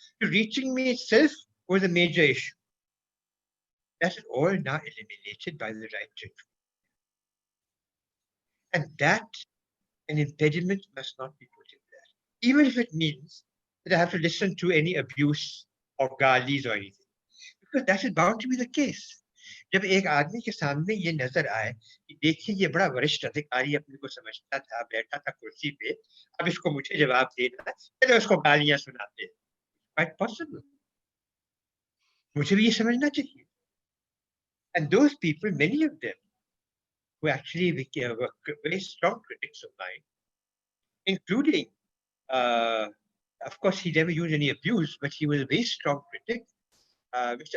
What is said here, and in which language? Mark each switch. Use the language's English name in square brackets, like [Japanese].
[English] To reaching me itself was a major issue. That is all now eliminated by the right to information. And that, an impediment must not be put in there. Even if it means that I have to listen to any abuse or galis or anything. Because that is bound to be the case. [Hindi] जब एक आदमी के सामने ये नजर आए कि देखिए ये बड़ा वरिष्ठ अधिकारी अपने को समझता था, बैठा था कुर्सी पे, अब इसको मुझे जवाब देना है, चलो उसको गालियां सुनाते हैं. [English] Quite possible. [Hindi] मुझे भी ये समझना चाहिए. [English] And those people, many of them, who actually were very strong critics of mine, including, of course, he never used any abuse, but he was a very strong critic. Mr.